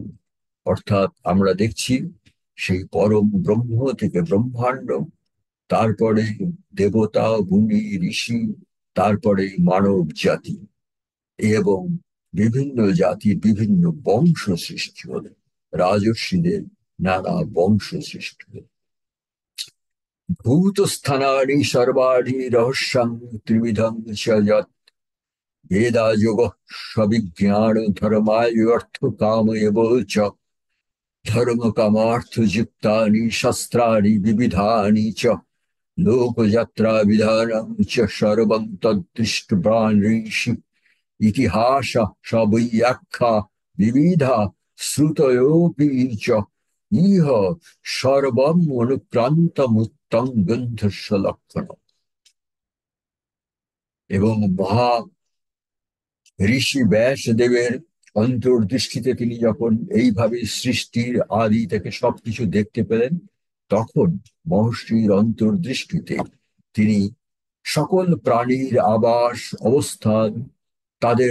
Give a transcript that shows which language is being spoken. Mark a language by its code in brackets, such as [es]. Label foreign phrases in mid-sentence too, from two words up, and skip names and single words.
[bn] অর্থাৎ আমরা দেখছি সেই পরম ব্রহ্ম থেকে ব্রহ্মাণ্ড, তারপরে দেবতা, মুনি, ঋষি, তারপরে মানব জাতি, এবং বিভিন্ন জাতির বিভিন্ন বংশ সৃষ্টি হলো, রাজর্ষিদের নানা বংশ সৃষ্টি হলো। [sa] ভূতস্থানানি সর্বাণি রহস্যং ত্রিবিধং চ যৎ বেদা যোগ সবিজ্ঞান ধর্মায় অর্থ কাম এব চ ধর্ম কামার্থ যুক্তানি শাস্ত্রাণি বিবিধানি চ লোকযাত্রা বিধানং চ সর্বং তদ্দৃষ্টপ্রাণ ঋষি ইতিহাস সবৈয়াখ্যা বিবিধা শ্রুতয়োপি চ ইহ সর্বম অনুক্রান্তমুত্তং গন্ধস্য লক্ষণ। [bn] এবং মহা ঋষি ব্যাসদেবের অন্তর্দৃষ্টিতে তিনি যখন এইভাবে সৃষ্টির আদি থেকে সবকিছু দেখতে পেলেন, তখন মহর্ষির অন্তর্দৃষ্টিতে তিনি সকল প্রাণীর আবাস অবস্থান, তাদের